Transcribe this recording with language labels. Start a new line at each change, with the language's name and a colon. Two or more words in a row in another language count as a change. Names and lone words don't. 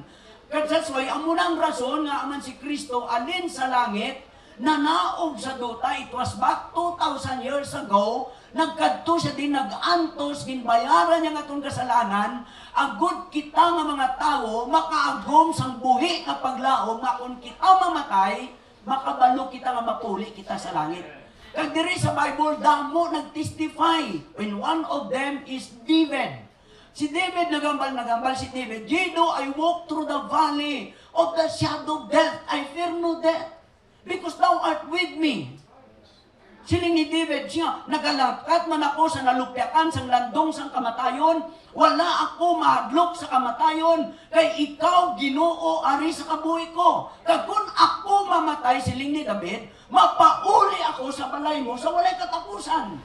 English: That's why,
Hiligaynon: amo nang rason nga aman si Kristo alin sa langit, nanaog sa duta,
English: it was back 2,000 years ago,
Hiligaynon: nagkadto siya din, nag-antos, ginbayaran niya nga itong kasalanan, agud kita nga mga tao, makaagom sang buhi nga paglaom, nga kung kita mamatay, makabalo kita nga mapuli kita sa langit. Kag diri sa Bible, damo nag-testify
English: when one of them is David.
Hiligaynon: Si David nagambal si David,
English: yea, though I walk through the valley of the shadow of death, I fear no death, because thou art with me.
Hiligaynon: Siling ni David siya, nagalangkat man ako sa nalupyakan, sang landong, sang kamatayon, wala ako mahadlok sa kamatayon, kay ikaw, Ginoo, ari sa kabuhi ko. Kag kung ako mamatay, siling ni David, mapauli ako sa balay mo sa walay katapusan.